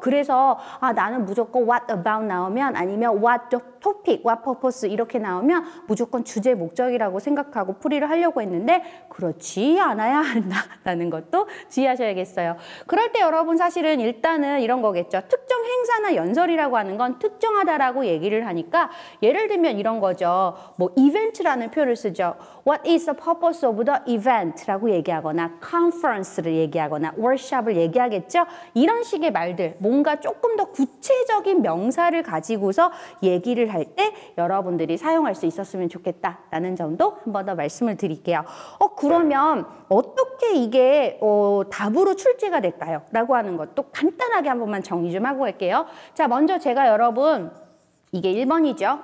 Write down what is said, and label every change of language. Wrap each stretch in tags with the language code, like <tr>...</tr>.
<ko>그래서 나는 무조건 what about 나오면 아니면</ko> <en>what the topic, what purpose</en> <ko>이렇게 나오면 무조건 주제 목적이라고 생각하고 풀이를 하려고 했는데 그렇지 않아야 한다는 것도 주의하셔야겠어요. 그럴 때 여러분 사실은 일단은 이런 거겠죠. 특정 행사나 연설이라고 하는 건 특정하다라고 얘기를 하니까 예를 들면 이런 거죠. 뭐 이벤트라는 표현을 쓰죠.</ko> <en>What is the purpose of the event라고</en> <ko>얘기하거나</ko> <en>conference를 얘기하거나 workshop을</en> <ko>얘기하겠죠. 이런 식의 말들, 뭔가 조금 더 구체적인 명사를 가지고서 얘기를 할 때 여러분들이 사용할 수 있었으면 좋겠다라는 점도 한 번 더 말씀을 드릴게요. 그러면 어떻게 이게 답으로 출제가 될까요? 라고 하는 것도 간단하게 한 번만 정리 좀 하고 갈게요. 자, 먼저 제가 여러분 이게 1번이죠.</ko>